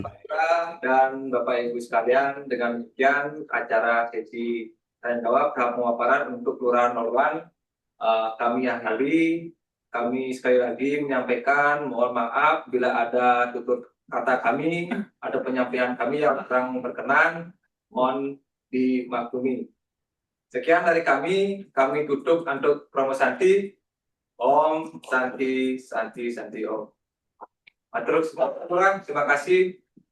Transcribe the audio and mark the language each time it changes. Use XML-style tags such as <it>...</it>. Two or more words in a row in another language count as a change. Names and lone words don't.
<id>Pak Lurah dan Bapak Ibu sekalian, dengan demikian acara sesi tanya jawab tahap pemaparan untuk Kelurahan Nolwan kami akhiri. Kami sekali lagi menyampaikan mohon maaf bila ada tutur kata kami, ada penyampaian kami yang kurang berkenan, mohon dimaklumi. Sekian dari kami tutup untuk promo Santi.</id> <sa>Om Santi Om.</sa> <jv>Matur suwun,</jv> <id>terima kasih.</id>